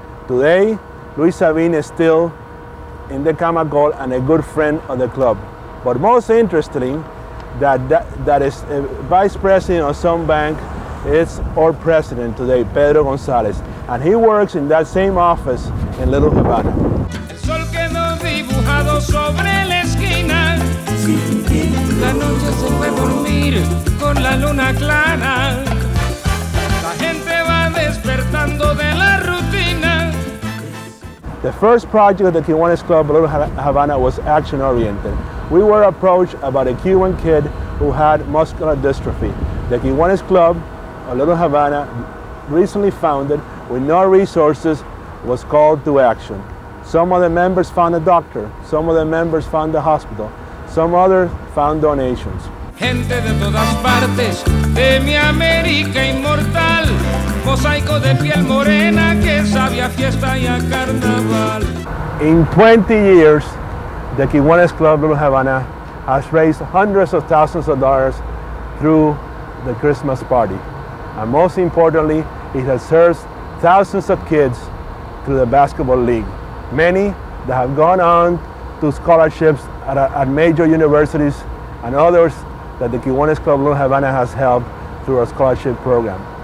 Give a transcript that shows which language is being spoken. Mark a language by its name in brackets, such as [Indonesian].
[English] Today, Luis Sabines is still in the Camacol and a good friend of the club. But most interestingly, that is a vice president of Sunbank is our president today, Pedro Gonzalez, and he works in that same office in Little Havana. [Spanish] El sol quedó dibujado sobre la esquina. La noche se fue a dormir con la luna clara. La gente va despertando de la rutina. [English] The first project of the Kiwanis Club Little Havana was action-oriented. We were approached about a Cuban kid who had muscular dystrophy. The Kiwanis Club of Little Havana, recently founded with no resources, was called to action. Some of the members found a doctor, some of the members found a hospital, some others found donations. [Spanish] Gente de todas partes, de mi América inmortal, mosaico de piel morena que sabe a fiesta y a carnaval. [English] In 20 years, the Kiwanis Club Little Havana has raised hundreds of thousands of dollars through the Christmas party. And most importantly, it has served thousands of kids through the basketball league. Many that have gone on to scholarships at major universities, and others that the Kiwanis Club Little Havana has helped through our scholarship program.